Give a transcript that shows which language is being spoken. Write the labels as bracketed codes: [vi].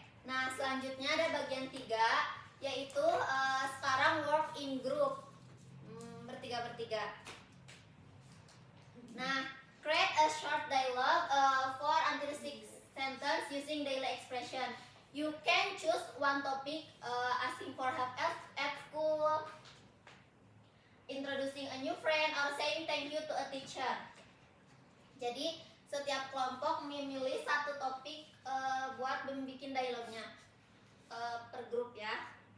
[id] Nah, selanjutnya ada bagian 3, yaitu sekarang [en] work in group. [id] Bertiga-bertiga. [en] Nah, create a short dialogue for until 6 sentence using daily expression. You can choose one topic, asking for help at school, introducing a new friend, or saying thank you to a teacher. [id] Jadi setiap kelompok memilih satu topik buat membuat dialognya per grup ya.